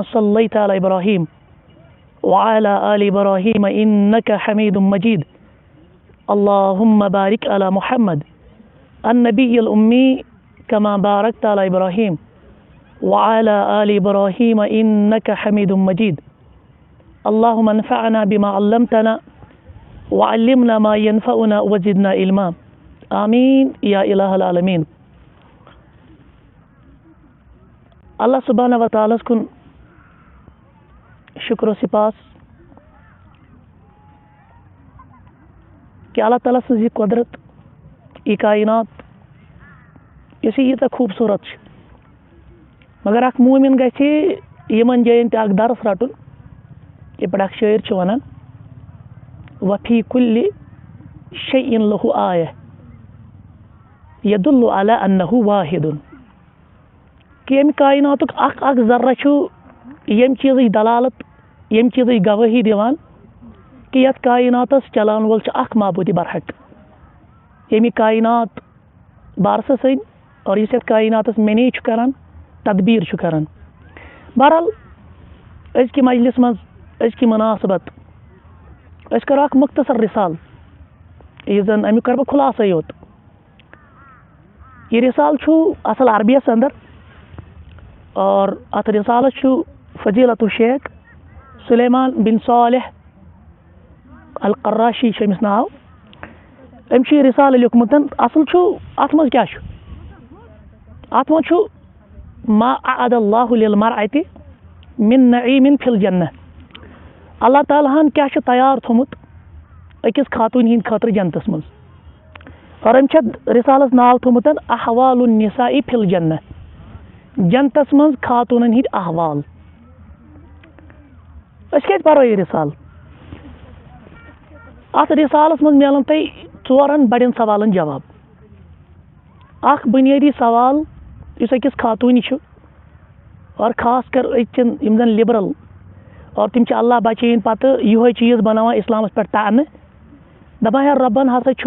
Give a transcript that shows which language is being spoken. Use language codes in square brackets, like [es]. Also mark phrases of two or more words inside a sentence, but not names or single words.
[ar] صليت على إبراهيم وعلى آل إبراهيم إنك حميد مجيد اللهم بارك على محمد النبي الأمي كما باركت على إبراهيم وعلى آل إبراهيم إنك حميد مجيد اللهم انفعنا بما علمتنا وعلمنا ما ينفعنا وزدنا علما آمين يا إله العالمين. [ks] اللہ سبحانہ و تعالیٰ کن شکر و سپاس کہ اللہ تعالیٰ سن یہ قدرت یہ کائنات اس یوتہ خوبصورت مگر اخ مومن گژھِ یمن جاین تہ اخ درس رٹن یہ پڑھ اخ شاعر چھ ونان [ar] وفی کل شیء له آیہ يدل على انه واحد [ks] کہ یم کائنات اخ ذرہ یم چیز دلالت یم چیز گواہی دیوان کہ یت کائناتس چلان وول اخ معبود برحق یم کائنات بارس سن اور اس کائناتس مینیج کران تدبیر کران. بہرحال از کی مجلس مز از کی مناسبت اس کرو اخ مختصر رسال یہ زن امیک کر بہ خلاصہ یوت. یہ رسال چھو اصل عربیس اندر اور ات رسالہ چھو فضیلت الشیخ سلیمان بن صالح القراشی امس ناو ام چھ رسالہ لیکھمت اصل چھو ات مز کیا چھو ات مز چھو [ar] ما اعد اللہ للمرأة من نعیم فی الجنہ [ks] اللہ تعالیٰ ہن کیا چھ تیار تھومت أکِس خاتون ہِنٛدِ خٲطرٕ جنتس منٛز اور أمۍ چھِ رِسالس ناو تھوٚمُت [ar] احوال النساء فی الجنہ [ks] جنتس منٛز خاتوٗنن ہِنٛدۍ احوال أسۍ کیٛازِ پرو یہِ رِسال اتھ رِسالس منٛز میلن تۄہہِ 4 بڑٮ۪ن سوالن جواب اکھ بُنیٲدی سوال یُس أکِس خاتوٗنہِ چھُ اور خاص کر أزچٮ۪ن یِم زن لِبرل اور تِم چھِ اللہ بچٲیِن پتہٕ یِہوے چیٖز بناوان اسلامس پٮ۪ٹھ تانہٕ دپان ہے رۄبن ہسا چھُ